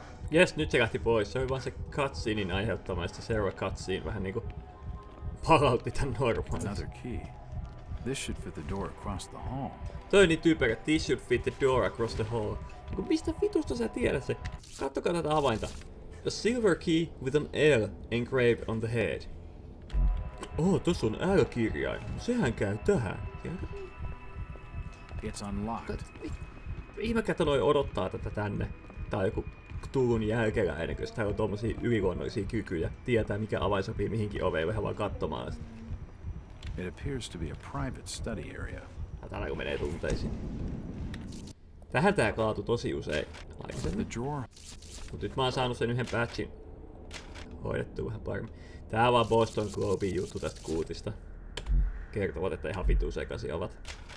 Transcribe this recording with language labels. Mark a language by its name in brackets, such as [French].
[Finnish] Jes, nyt se lähti pois. Se oli vaan se cutscenein aiheuttama, ja sitten seuraava cutscene vähän niinku palautti tän normaaliksi. [English] Another key. This should fit the door across the hall. [Finnish] Toi on niin typerä. [English] This should fit the door across the hall. [Finnish] Niinku mistä vitusta sä tiedät se? Kattokaa tätä avainta. [English] A silver key with an L engraved on the head. [Finnish] Tossa on L-kirjain. Sehän käy tähän. [English] It's unlocked. [Finnish] Ihmekätä noi odottaa tätä tänne. Tai joku Cthulhun jälkeläinen, koska täällä on tommosia yliluonnollisia kykyjä. Tietää mikä avain sopii mihinkin oveen, vähän vaan katsomaan sitä. [English] It appears to be a private study area. [Finnish] Täällä kun menee tunteisiin. Tähän tää kaatui tosi usein [English] The [Finnish] aikaisemmin. [English] drawer. [Finnish] Mut nyt mä oon saanut sen yhden patchin hoidettua vähän paremmin. Tää on vaan Boston Globin juttu tästä kuutista. Kertovat, että ihan vitu sekaisin ovat.